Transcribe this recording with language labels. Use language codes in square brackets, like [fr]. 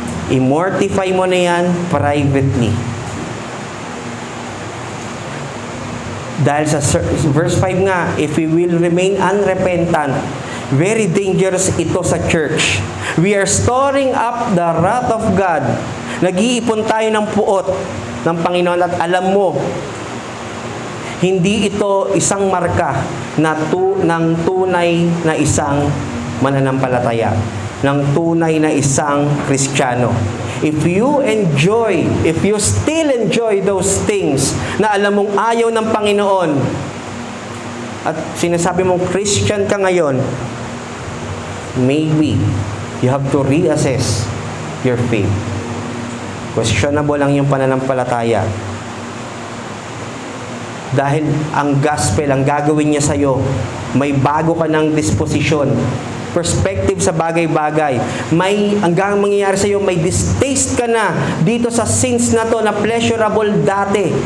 [tl] I-mortify mo na yan privately. Dahil sa [en] verse 5 nga, if we will remain unrepentant, very dangerous [tl] ito sa [en] church. We are storing up the wrath of God. [tl] Nag-iipon tayo ng puot ng Panginoon at alam mo, hindi ito isang marka ng tunay na isang mananampalataya, ng tunay na isang Kristiyano. [en] If you still enjoy those things [tl] na alam mong ayaw ng Panginoon at sinasabi mong Christian ka ngayon, [en] maybe you have to reassess your faith. [tl] Questionable lang yung pananampalataya. Dahil ang gospel, ang gagawin niya sa'yo, may bago ka ng disposisyon, perspective sa bagay-bagay. Hanggang mangyayari sa'yo, may distaste ka na dito sa sins na to na pleasurable dati.